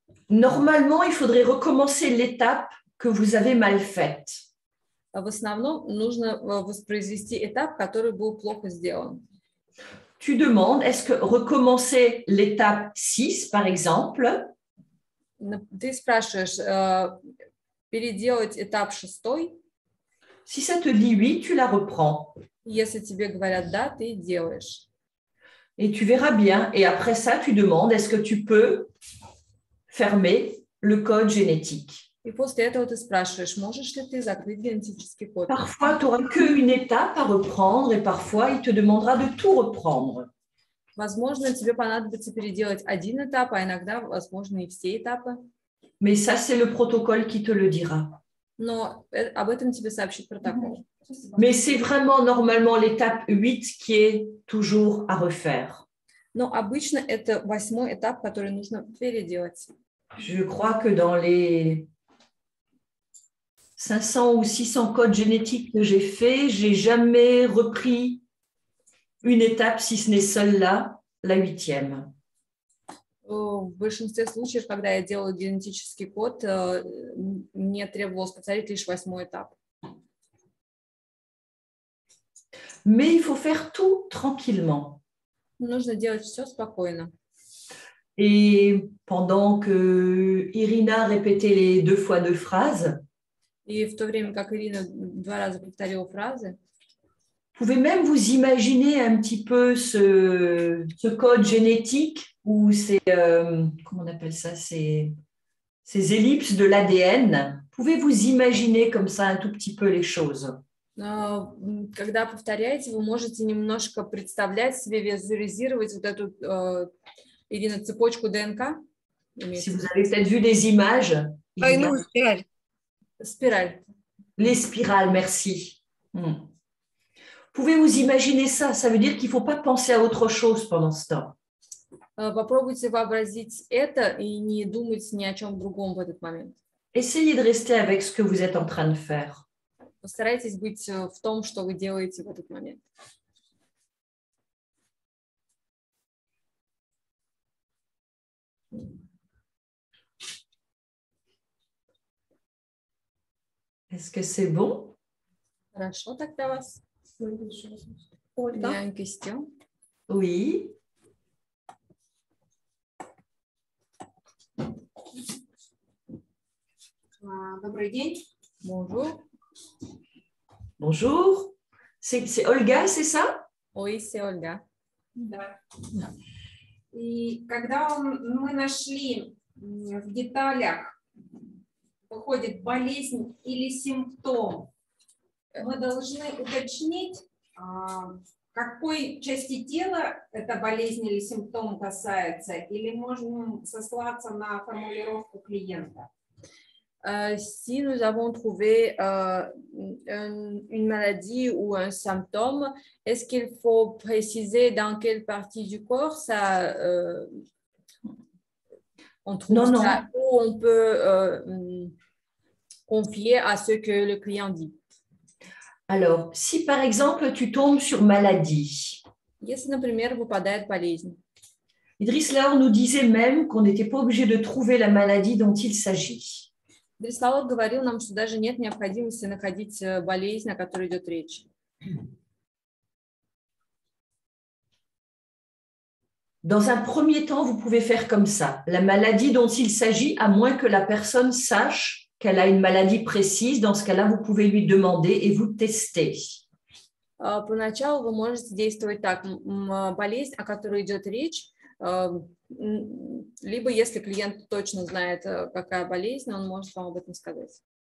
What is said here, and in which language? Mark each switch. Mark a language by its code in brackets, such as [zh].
[fr] Normalement, il faudrait recommencer l'étape que vous avez mal faite. [ru] В основном нужно воспроизвести этап, который был плохо сделан. [fr] Tu demandes, est-ce que recommencer l'étape 6, par exemple, [ru] Ты спрашиваешь, переделать этап 6, [fr] si ça te dit oui, tu la reprends. [ru] если тебе говорят «да», ты делаешь. [fr] Et tu verras bien. Et après ça, tu demandes, est-ce que tu peux fermer le code génétique? [ru] И после этого ты спрашиваешь, можешь ли ты закрыть генетический код. [fr] Parfois, tu n'auras qu'une étape à reprendre et parfois, il te demandera de tout reprendre. [ru] Возможно, тебе понадобится переделать один этап, а иногда, возможно, и все этапы. [fr] Mais ça, c'est le protocole qui te le dira. [ru] Но об этом тебе сообщит протокол. [fr] Mais c'est vraiment normalement l'étape 8 qui est toujours à refaire. [ru] Но обычно это 8-й этап, который нужно переделать. [fr] Je crois que dans les 500 ou 600 codes génétiques que j'ai faits, j'ai jamais repris une étape, si ce n'est celle-là, la 8e. [ru] В большинстве случаев, когда я делала генетический код, мне требовалось повторить лишь 8-й этап. [fr] Mais il faut faire tout tranquillement. [ru] Нужно делать все спокойно. [fr] Et pendant que Irina répétait les 2 fois 2 phrases, [ru] И в то время, как Ирина 2 раза повторила фразы, [fr] vous pouvez même vous imaginer un petit peu ce code génétique ou ces, comment on appelle ça, ces ellipses de l'ADN. Pouvez-vous imaginer comme ça un tout petit peu les choses? [ru] когда повторяете, вы можете немножко представлять себе, визуализировать вот эту, Ирина, цепочку ДНК. [fr] Si vous avez peut-être vu des images. [ru] Двойную спираль. Спираль. [fr] Les spirales, merci. Pouvez-vous imaginer ça? Ça veut dire qu'il ne faut pas penser à autre chose pendant ce temps. [ru] Попробуйте вообразить это и не думать ни о чем другом в этот момент. [fr] Essayez de rester avec ce que vous êtes en train de faire. [ru] Постарайтесь быть в том, что вы делаете в этот момент. [fr] Est-ce que c'est bon? [ru] Хорошо, тогда вас. [fr] Il y a une question. Oui. [ru] Добрый день. [fr] Bonjour. Bonjour. C'est Olga, c'est ça? Oui, c'est Olga. [ru] Да. И когда мы нашли в деталях выходит болезнь или симптом, мы должны уточнить, какой части тела эта болезнь или симптом касается, или можем сослаться на формулировку клиента. [fr] Si nous avons trouvé une maladie ou un symptôme, est-ce qu'il faut préciser dans quelle partie du corps ça, on trouve ça, ou on peut confier à ce que le client dit? Alors, si par exemple tu tombes sur maladie, [ru] Если, например, выпадает болезнь, [fr] Idriss Laor nous disait même qu'on n'était pas obligé de trouver la maladie dont il s'agit. [ru] Idriss Laor говорил нам, что даже нет необходимости находить болезнь, о которой идет речь. [fr] Dans un premier temps, vous pouvez faire comme ça. La maladie dont il s'agit, à moins que la personne sache qu'elle a une maladie précise, dans ce cas-là, vous pouvez lui demander et vous tester. [ru] Поначалу вы можете действовать так. Болезнь, о которой идет речь, либо если клиент точно знает, какая болезнь, он может вам об этом сказать.